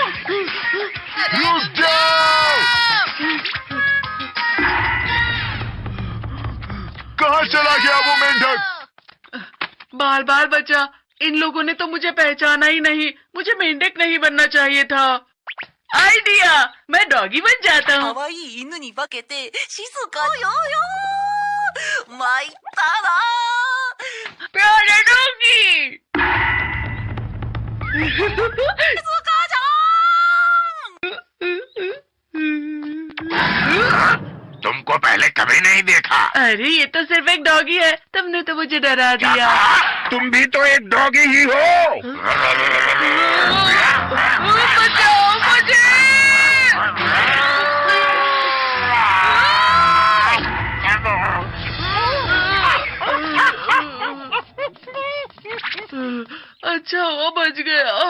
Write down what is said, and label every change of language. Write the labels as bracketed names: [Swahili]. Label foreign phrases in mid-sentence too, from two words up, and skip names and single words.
[Hindi] रुक जाओ। कहाँ चला गया वो मेंढक? बाल बाल बचा, इन लोगों ने तो मुझे पहचाना ही नहीं। मुझे मेंढक नहीं बनना चाहिए था। आइडिया, मैं डॉगी बन जाता हूँ। [Japanese] 可愛い犬に化けて静かよよ参ったな [Hindi] प्यारे डॉगी। [Japanese] 静かちゃん [Hindi] तुमको पहले कभी नहीं देखा। अरे ये तो सिर्फ एक डॉगी है, तुमने तो मुझे डरा दिया। तुम भी तो एक डॉगी ही हो। बचाओ मुझे। अच्छा हुआ बच गया।